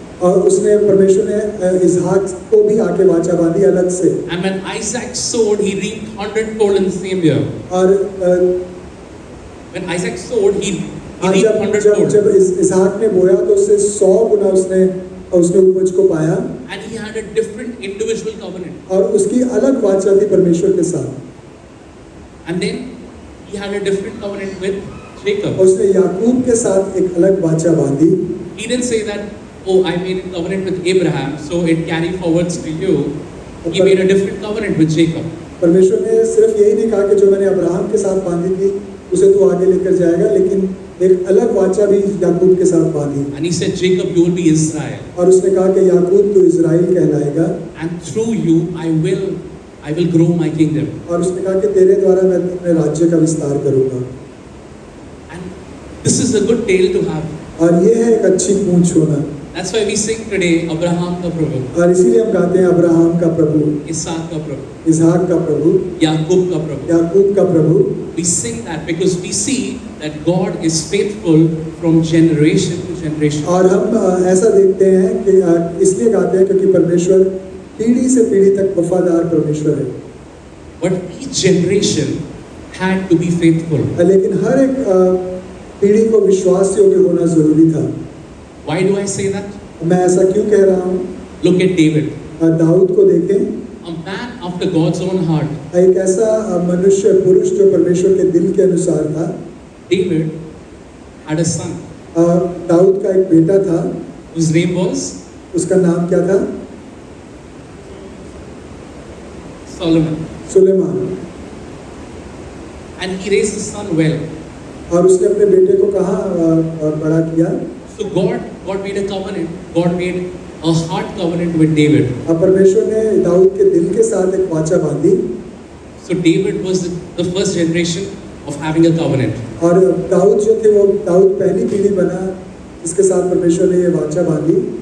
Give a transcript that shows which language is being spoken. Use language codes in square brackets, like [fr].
[hi] और उसने परमेश्वर ने इसहाक को भी आके वाचा बांधी अलग से। [en] And when Isaac sowed, he reaped 100-fold in the same year. [hi] और [en] When Isaac sowed, he reaped 100-fold. [hi] जब इसहाक ने बोया तो उससे 100 गुना उसने उपज को पाया। [en] And he had a different individual covenant. [hi] और उसकी अलग वाचा थी परमेश्वर के साथ। [en] And then he had a different covenant with Jacob. [hi] उसने याकूब के साथ एक अलग वाचा बांधी। [en] He didn't say that, oh, I made a covenant with Abraham, so it carry forwards to you. He made a different covenant with Jacob. [hi] परमेश्वर ने सिर्फ यही नहीं कहा कि जो मैंने अब्राहम के साथ बांधी थी उसे तू आगे लेकर जाएगा, लेकिन एक अलग वाचा भी याकूब के साथ बांधी। [en] And he said, Jacob, you will be Israel. [hi] और उसने कहा कि याकूब तू इज़राइल कहलाएगा, [en] And through you, I will grow my kingdom. [hi] और उसने कहा कि तेरे द्वारा मैं अपने राज्य का विस्तार करूंगा। [en] And this is a good tale to have. [hi] और ये है एक अच्छी पूंछ होना। [en] That's why we sing today, [hi] Abraham ka Prabhu, और इसीलिए हम गाते हैं अब्राहम का प्रभु, Isaac ka Prabhu, इसहाक का प्रभु, Yaqub ka Prabhu. याकूब का प्रभु। [en] We sing that because we see that God is faithful from generation to generation. [hi] और हम ऐसा देखते हैं कि इसलिए गाते हैं क्योंकि परमेश्वर पीढ़ी से पीढ़ी तक वफादार परमेश्वर है। [en] But each generation had to be faithful. [hi] लेकिन हर एक पीढ़ी को विश्वास योग्य होना जरूरी था। [en] Why do I say that? [hi] मैं ऐसा क्यों कह रहा हूँ? [en] Look at David, [hi] दाऊद को देखें, [en] a man after God's own heart. [hi] एक ऐसा मनुष्य पुरुष जो परमेश्वर के दिल के अनुसार था। [en] David had a son [hi] Dawood का एक बेटा था, [en] whose name was [hi] उसका नाम क्या था? [en] Solomon. [hi] Suleman. [en] And he raised his son well. [hi] और उसने अपने बेटे को कहाँ बड़ा किया? [en] So God made a covenant. God made a heart covenant with David. [hi] अब परमेश्वर ने दाऊद के दिल के साथ एक वाचा बांधी। [en] So David was the first generation of having a covenant. [hi] और दाऊद जो थे वो दाऊद पहली पीढ़ी बना जिसके साथ परमेश्वर ने ये वाचा बांधी।